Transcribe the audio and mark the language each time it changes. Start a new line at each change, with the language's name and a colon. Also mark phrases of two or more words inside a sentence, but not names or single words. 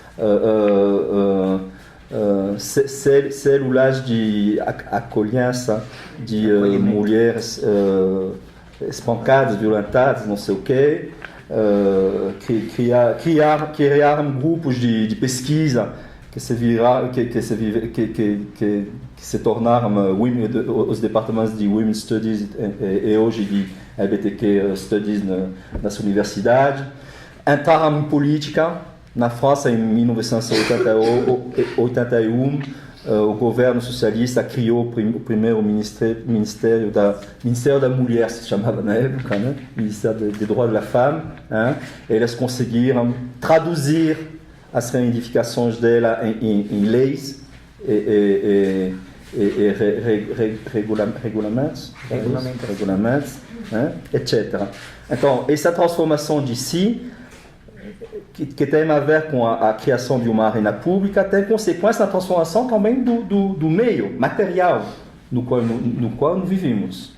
Portuguese: células de acolhência de mulheres espancadas, violentadas, não sei o quê, criaram grupos de pesquisa que se tornaram os departamentos de
English: Women's Studies
Portuguese: e hoje de
English: LGBTQ Studies
Portuguese: nas universidades. Entraram em política. Na França, em 1981, o governo socialista criou o primeiro Ministério da Mulher, se chamava na época, né?
French: Ministério des Droits de la Femme. Hein?
Portuguese: Eles conseguiram traduzir as reivindicações dela em leis e regulamentos, né? Etc. Então, essa transformação de si, que tem a ver com a criação de uma arena pública, tem consequência na transformação também do meio material no qual nós vivemos.